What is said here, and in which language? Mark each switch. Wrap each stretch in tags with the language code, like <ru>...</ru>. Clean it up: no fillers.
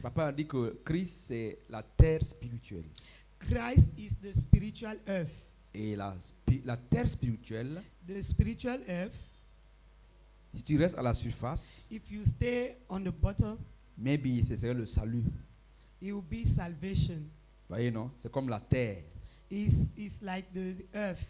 <fr>Papa a dit que Christ c'est la terre spirituelle.</fr> <en>Christ is the spiritual earth.</en> <fr>Et la terre spirituelle,</fr> <en>The spiritual earth,</en> <fr>si tu restes à la surface,</fr> <en>if you stay on the bottom, maybe</en> <fr>ce serait le salut.</fr> <en>it will be salvation.</en> <fr>Voyez, non? C'est comme la terre.</fr> <en>Is like the earth.</en>